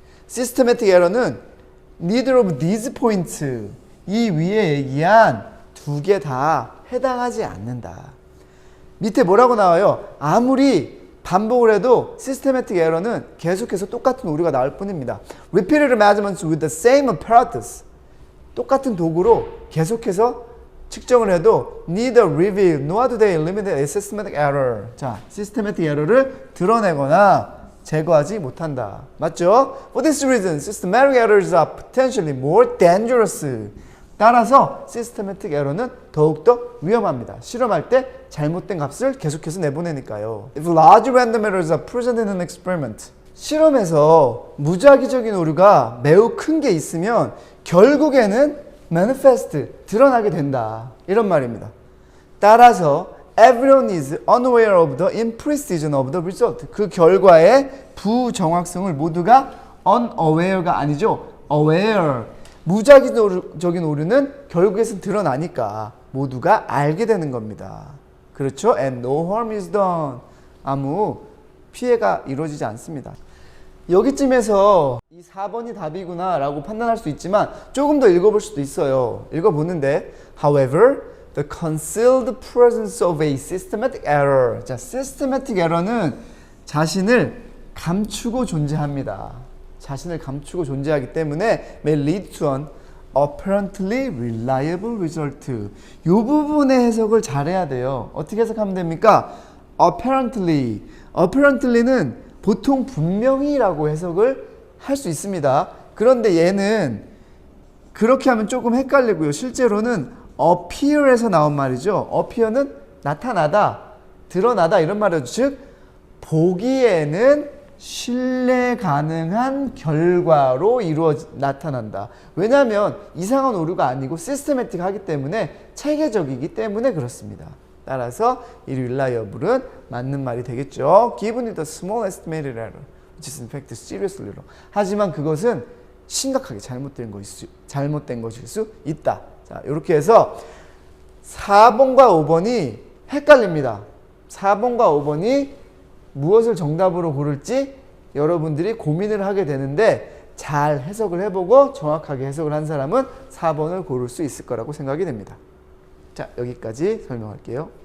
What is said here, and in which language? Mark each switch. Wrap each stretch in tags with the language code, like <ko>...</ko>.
<ko>systematic error는</ko> <en>neither of these points,</en> <ko>이 위에 얘기한 두 개 다 해당하지 않는다. 밑에 뭐라고 나와요? 아무리 반복을 해도 systematic error는 계속해서 똑같은 오류가 나올 뿐입니다.</ko> <en>Repeated measurements with the same apparatus.</en> <ko>똑같은 도구로 계속해서 측정을 해도</ko> <en>neither reveal nor do they eliminate a systematic error.</en> <ko>자, systematic error를 드러내거나 제거하지 못한다. 맞죠?</ko> <en>For this reason, systematic errors are potentially more dangerous.</en> <ko>따라서 시스테매틱 에러는 더욱더 위험합니다. 실험할 때 잘못된 값을 계속해서 내보내니까요.</ko> <en>If large random errors are present in an experiment.</en> <ko>실험에서 무작위적인 오류가 매우 큰 게 있으면 결국에는 manifest, 드러나게 된다. 이런 말입니다. 따라서</ko> <en>everyone is unaware of the imprecision of the result.</en> <ko>그 결과의 부정확성을 모두가 unaware가 아니죠.</ko> <en>aware.</en> <ko>무작위적인 오류는 결국에는 드러나니까 모두가 알게 되는 겁니다. 그렇죠?</ko> <en>And no harm is done.</en> <ko>아무 피해가 이루어지지 않습니다. 여기쯤에서 이 4번이 답이구나 라고 판단할 수 있지만 조금 더 읽어볼 수도 있어요. 읽어보는데</ko> <en>However, the concealed presence of a systematic error.</en> <ko>자, systematic error는 자신을 감추고 존재합니다. 자신을 감추고 존재하기 때문에</ko> <en>may lead to an apparently reliable result.</en> <ko>이 부분의 해석을 잘해야 돼요. 어떻게 해석하면 됩니까? apparently는 보통 분명히라고 해석을 할 수 있습니다. 그런데 얘는 그렇게 하면 조금 헷갈리고요. 실제로는 appear에서 나온 말이죠. appear는 나타나다, 드러나다 이런 말이죠. 즉 보기에는 신뢰 가능한 결과로 나타난다. 왜냐하면 이상한 오류가 아니고 시스테매틱하기 때문에 체계적이기 때문에 그렇습니다. 따라서 이 reliable은 맞는 말이 되겠죠.</ko> <en>Given the small estimated error, which is in fact seriously wrong.</en> <ko>하지만 그것은 심각하게 잘못된 것일 수 있다. 자, 이렇게 해서 4번과 5번이 헷갈립니다. 4번과 5번이 무엇을 정답으로 고를지 여러분들이 고민을 하게 되는데 잘 해석을 해보고 정확하게 해석을 한 사람은 4번을 고를 수 있을 거라고 생각이 됩니다. 자, 여기까지 설명할게요.</ko>